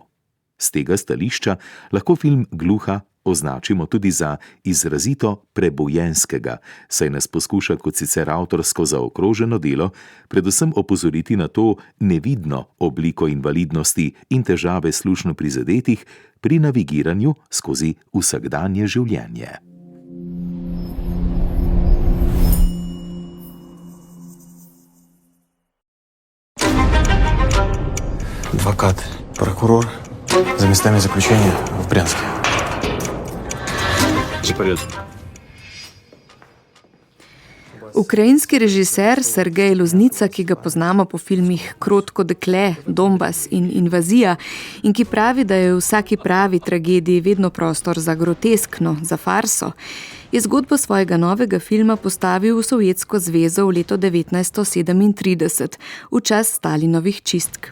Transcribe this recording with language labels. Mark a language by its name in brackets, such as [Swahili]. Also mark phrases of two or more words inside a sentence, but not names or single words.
[Slovenian] Z tega stališča lahko film Gluha označimo tudi za izrazito prebojenskega, saj nas poskuša kot sicer avtorsko zaokroženo delo predvsem opozoriti na to nevidno obliko invalidnosti in težave slušno prizadetih pri navigiranju skozi vsakdanje življenje. [Russian] Адвокат, прокурор за местами заключения в Брянске. [Slovenian] Ukrajinski režiser Sergej Loznica, ki ga poznamo po filmih Krotko dekle, Donbas in Invazija in ki pravi, da je v vsaki pravi tragediji vedno prostor za groteskno, za farso, je zgodbo svojega novega filma postavil v Sovjetsko zvezo v leto 1937, v čas Stalinovih čistk.